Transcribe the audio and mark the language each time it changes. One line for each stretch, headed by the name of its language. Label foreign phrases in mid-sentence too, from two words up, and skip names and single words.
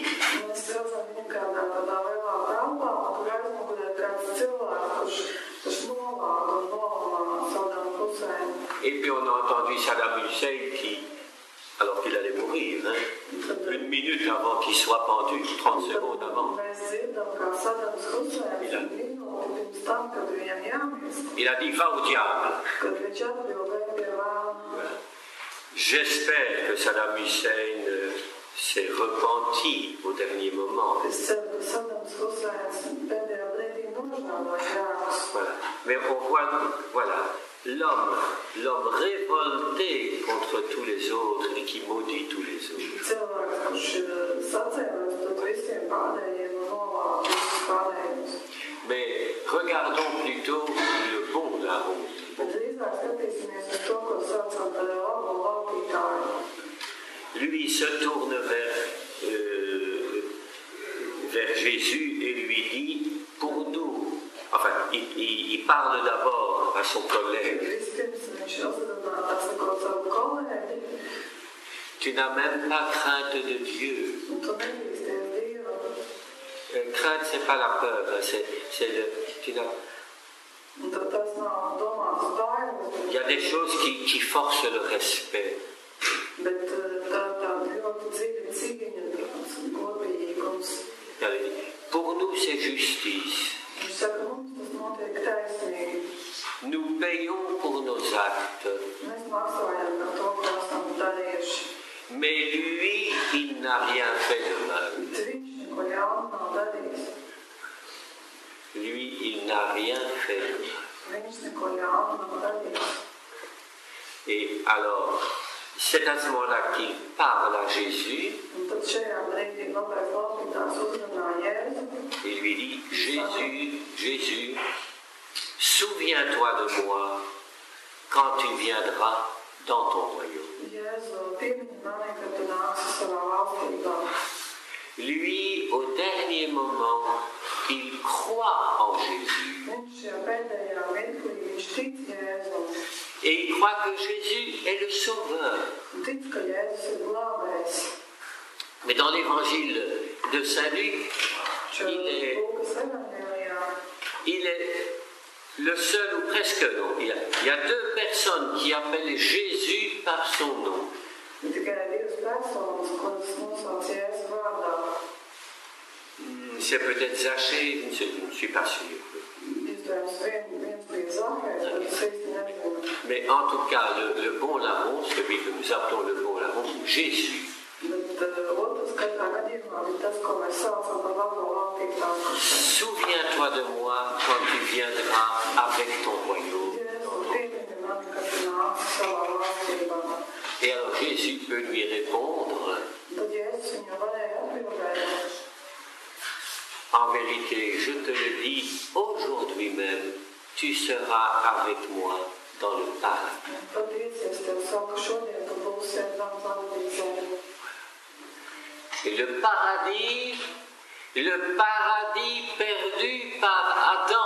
Latvian: Mēs redzam viņu kādā tādā lielā telpā, un tur aizmugurē kāds cilvēks, kurš nolāda un nolamā Sadamu Huseinu.
French: Et puis on a entendu Saddam Hussein alors qu'il allait mourir, 1 minute avant qu'il soit pendu, 30 secondes avant.
Latvian: Mēs dzirdam, kā Sadams Huseins minūti pirms tam, kad viņam jāmirst,
French: Il a dit, va au diable.
Latvian: kad viņš atbildēja pie vēlna.
French: J'espère que Saddam Hussein s'est repenti au dernier moment.
Latvian: Es ceru, ka Sadams Huseins pēdējā brīdī
French: Voilà. Mais on voit, voilà, l'homme révolté contre tous les autres et qui maudit tous les autres.
Latvian: Cilvēks, kurš ir sacēlies pret visiem pārējiem un novāc visus pārējos.
French: Mais regardons plutôt le bon larron.
Latvian: Bet drīzāk skatīsimies uz to, ko saucam par labo laupītāju.
French: Lui se tourne vers Jésus et lui dit, pour nous, enfin, il parle d'abord à son collègue.
Latvian: Vispirms viņš uzrunā sakot savu kolēģi,
French: Tu n'as même pas crainte de Dieu.
Latvian: un tu nebīsties Dievu.
French: Crainte, c'est pas la peur, c'est le.
Latvian: Un tad tas nav domāts bailes,
French: Il y a des choses qui forcent le respect.
Latvian: bet tā ļoti dziļa cīņa, tāds godīgums.
French: Pour nous, c'est justice.
Latvian: Viņš saka, mums tas notiek taisnīgi.
French: Nous payons pour nos actes.
Latvian: Mēs maksājam par to, ko esam darījuši.
French: Mais lui, il n'a rien fait de mal.
Latvian: Bet viņš neko ļaunu nav darījis.
French: Lui, il n'a rien fait de mal.
Latvian: Viņš neko ļaunu nav darījis.
French: Et alors, c'est à ce moment-là qu'il parle à Jésus.
Latvian: Un tad šajā brīdī labais laupītājs uzrunā Jēzu.
French: Il lui dit, Jésus, souviens-toi de moi quand tu viendras dans ton royaume.
Latvian: Jēzu, piemiņi mani, kad tu nāksi savā valstībā.
French: Lui, au dernier moment, il croit en Jésus.
Latvian: Viņš šajā pēdējā mirklī, viņš tic Jēzum.
French: Et il croit que Jésus est le sauveur.
Latvian: Un tic, ka Jēzus ir glābējs.
French: Mais dans l'évangile de Saint-Luc,
Latvian: Lūkas evangelijā
French: il est le seul, ou presque non. Il y a deux personnes qui appellent Jésus par son nom.
Latvian: ir tikai divas personas, kuras nosauc Jēzu vārdā.
French: C'est peut-être Zachée, je ne suis pas sûr.
Latvian: Iespējams, viens bija Zahējs, bet es īsti nezinu.
French: Mais en tout cas, le bon larron, celui que nous appelons le bon larron, Jésus,
Latvian: Bet otrs katrā gadījumā bija tas, ko mēs saucam par labo laupītāju.
French: souviens-toi de moi quand tu viendras avec ton royaume.
Latvian: Jēzu, piemiņi mani, kad tu nāksi savā valstībā.
French: Et alors Jésus peut lui répondre,
Latvian: Tad Jēzus viņam varēja atbildēt.
French: en vérité, je te le dis, aujourd'hui même, tu seras avec moi dans le paradis.
Latvian: Patiesi, es tev saku, šodien tu būsi ar mani paradīzē.
French: Et le paradis perdu par Adam.